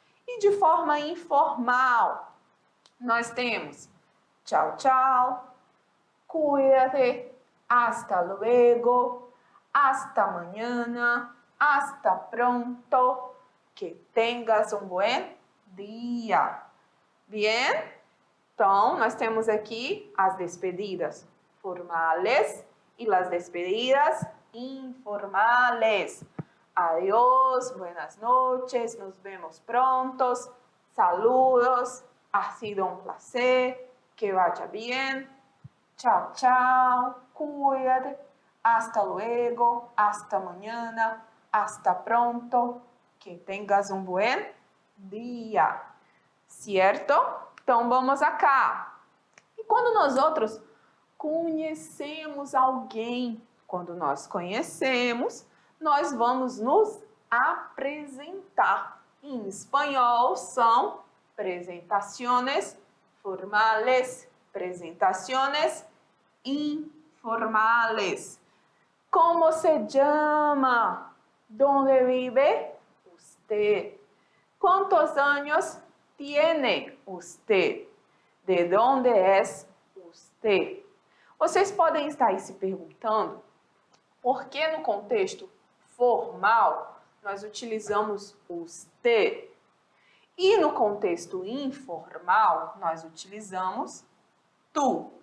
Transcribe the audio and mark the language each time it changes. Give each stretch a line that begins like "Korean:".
Portuguese: E de forma informal, nós temos
Spanish: tchau, tchau, cuídate, hasta luego, hasta mañana, hasta pronto, que tengas un buen día. Bien?
Portuguese: Então, nós temos aqui as despedidas formales e as despedidas informales.
Spanish: Adiós, buenas noches, nos vemos prontos, saludos, ha sido un placer, que vaya bien, chao, chao, cuídate, hasta luego, hasta mañana, hasta pronto, que tengas un buen día.
Portuguese: Certo? Então, vamos cá. E quando nós outros conhecemos alguém, quando nós conhecemos, nós vamos nos apresentar. Em espanhol, são
Spanish: presentaciones formales, presentaciones informales. Como se llama? ¿Dónde vive usted? ¿Cuántos años tiene usted? ¿De dónde es usted?
Portuguese: Vocês podem estar aí se perguntando por que no contexto formal nós utilizamos usted e no contexto informal nós utilizamos tu.